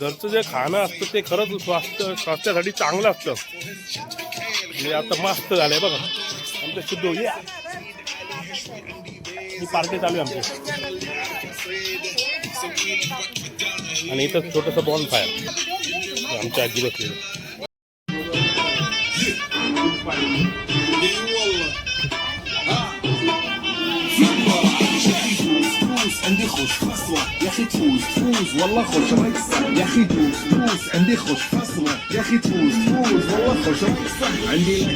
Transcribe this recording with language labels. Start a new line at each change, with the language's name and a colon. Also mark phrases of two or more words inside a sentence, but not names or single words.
Marathi: घरचं जे खाणं असतं ते खरंच स्वास्थ्यासाठी चांगलं असतं. म्हणजे आता मस्त झालंय बघा आमचं सिद्धू. ही पार्टी चालू आहे आमची. आणि इथं छोटंसं बॉन्ड फायर. आमच्या आजी बसलेली.
Arabic: عندي خوش فصلة يا اخي تفوز والله خوش رقصة يا اخي تفوز عندي خوش فصلة يا اخي تفوز والله خوش رقصة عندي لك